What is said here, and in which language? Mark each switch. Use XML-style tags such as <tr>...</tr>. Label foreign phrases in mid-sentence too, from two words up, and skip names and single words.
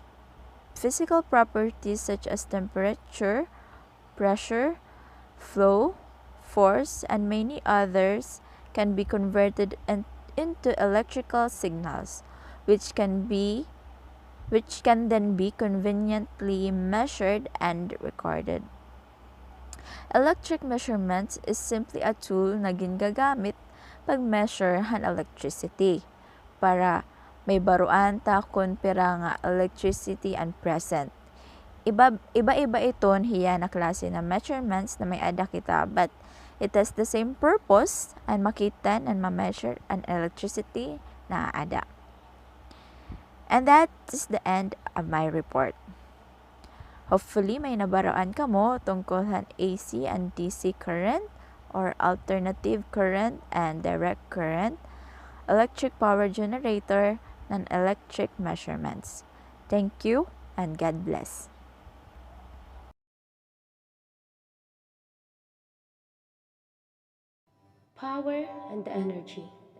<en>Physical properties such as temperature, pressure, flow, force, and many others can be converted into electrical signals, which can then be conveniently measured and recorded. Electric measurements is simply a tool</en> <war>na ginagamit pag-measure han electricity para may baruan ta kung pira nga electricity and present. Iba-iba iton hiya na klase na measurements na may ada kita,</war> <en>but it has the same purpose and</en> <war>makita and ma-measure an electricity na ada.</war> <en>And that is the end of my report. Hopefully,</en> <war>may nabaraan ka mo tungkol sa</war> <en>AC and DC current or alternative current and direct current, electric power generator, and electric measurements. Thank you and God bless. Power and energy.</en>